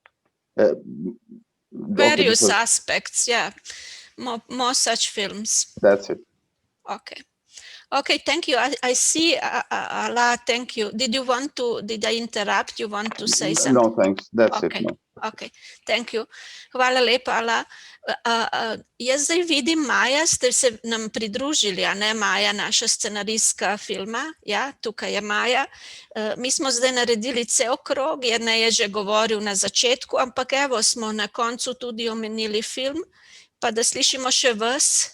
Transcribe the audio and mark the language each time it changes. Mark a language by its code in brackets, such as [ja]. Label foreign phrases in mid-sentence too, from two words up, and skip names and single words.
[en] various aspects, yeah. More such films. That's it. Okay, thank you. I see, Ala, thank you. Did I interrupt? You want to say something? No, thanks. That's it. No. Okay, thank you. [sl] Hvala lepa, Ala. Jaz zdaj vidim Maja, ste se nam pridružili, a ne Maja, naša scenaristka filma. Ja, tukaj je Maja. Mi smo zdaj naredili cel krog, Jernej je že govoril na začetku, ampak evo smo na koncu tudi omenili film, pa da slišimo še vas.